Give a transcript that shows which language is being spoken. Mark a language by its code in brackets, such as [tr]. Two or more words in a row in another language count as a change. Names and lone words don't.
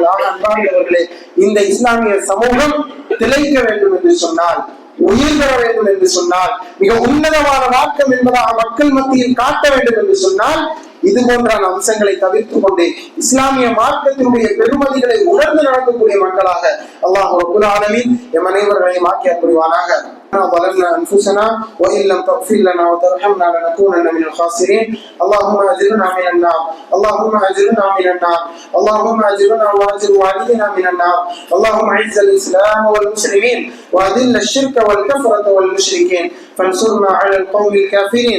[ta] அன்பார்ந்தவர்களே, இந்த இஸ்லாமிய சமூகம் திளைக்க வேண்டும் என்று சொன்னால், உயிர் பெற வேண்டும் என்று சொன்னால், மிக உன்னதமான மார்க்கம் என்பதாக மக்கள் மத்தியில் காட்ட வேண்டும் என்று சொன்னால், இது போன்றான அம்சங்களை தவிர்த்து கொண்டு இஸ்லாமிய மார்க்கத்தினுடைய பெருமதிகளை உணர்ந்து நடக்கக்கூடிய மக்களாக அல்லாஹ் [ar] رب العالمين [ta] எம் அனைவர்களையும் ஆக்கி அருள்வானாக. [ar] ظلمنا أنفسنا وإن لم تغفر لنا وترحمنا لنكونن من الخاسرين. اللهم أجرنا من النار، اللهم أجرنا من النار، اللهم أجرنا وأجر والدينا من النار. اللهم أعز الإسلام والمسلمين وأذل الشرك والكفرة والمشركين فانصرنا على القوم الكافرين.